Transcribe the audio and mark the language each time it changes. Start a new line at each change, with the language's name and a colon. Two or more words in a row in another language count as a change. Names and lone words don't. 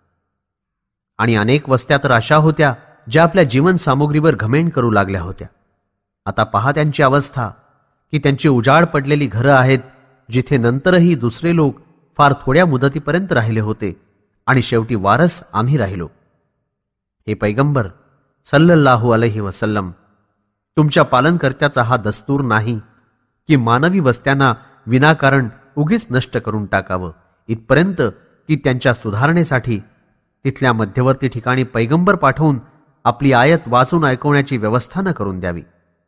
Marathi: आणि अनेक वस्त्या तर अशा होत्या ज्या आपल्या जीवनसामुग्रीवर घमेंड करू लागल्या होत्या. आता पहा त्यांची अवस्था की त्यांची उजाड पडलेली घरं आहेत जिथे नंतरही दुसरे लोक फार थोड्या मुदतीपर्यंत राहिले होते आणि शेवटी वारस आम्ही राहिलो. हे पैगंबर
Arabic: صلى الله عليه وسلم,
Marathi: तुमच्या पालनकर्त्याचा हा दस्तूर नाही की मानवी वस्त्यांना विनाकारण उगीच नष्ट करून टाकावं, इथपर्यंत की त्यांच्या सुधारणेसाठी तिथल्या मध्यवर्ती ठिकाणी पैगंबर पाठवून आपली आयत वाचून ऐकवण्याची व्यवस्था न करून द्यावी.